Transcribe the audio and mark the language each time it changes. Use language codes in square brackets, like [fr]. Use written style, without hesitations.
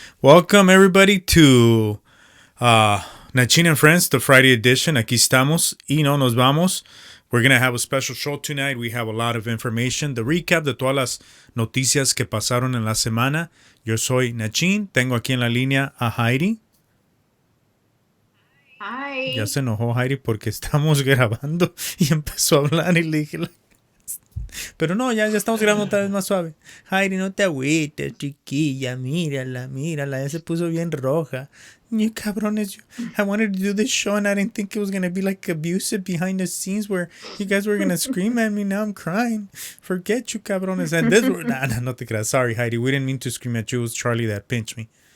[en] Welcome, everybody, to Nachin and Friends, the Friday edition. [es] Aquí estamos y no nos vamos. [en] We're going to have a special show tonight. We have a lot of information. The recap [es] de todas las noticias que pasaron en la semana. Yo soy Nachin. Tengo aquí en la línea a Heidi. [en] Hi. [es] Ya se enojó Heidi porque estamos grabando y empezó a hablar y le dije... Pero no, ya estamos grabando otra vez más suave. Heidi, no te agüites, chiquilla. Mírala, ya se puso bien roja. [en] You cabrones, I wanted to do this show and I didn't think it was going to be like abusive behind the scenes where you guys were going to scream at me. Now I'm crying. Forget you, cabrones. And this were... [es] Nah, no te creas. [en] Sorry, Heidi. We didn't mean to scream at you. It was Charlie that pinched me.